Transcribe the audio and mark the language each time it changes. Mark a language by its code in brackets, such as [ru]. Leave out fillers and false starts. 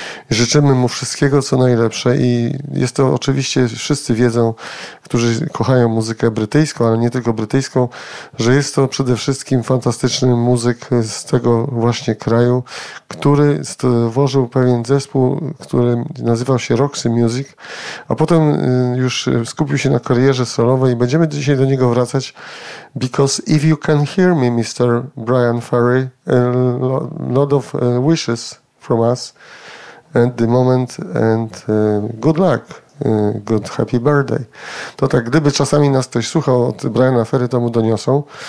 [pl] Życzymy mu wszystkiego, co najlepsze i jest to oczywiście, wszyscy wiedzą, którzy kochają muzykę brytyjską, ale nie tylko brytyjską, że jest to przede wszystkim fantastyczny muzyk z tego właśnie kraju, który stworzył pewien zespół, który nazywał się Roxy Music, a potem już skupił się na karierze solowej i będziemy dzisiaj do niego wracać. [en] Because if you can hear me, Mr. Brian Ferry, a lot of wishes from us at the moment and good luck. Good happy birthday. [pl] To tak, gdyby czasami nas ktoś słuchał od Briana Ferry, to mu doniosą.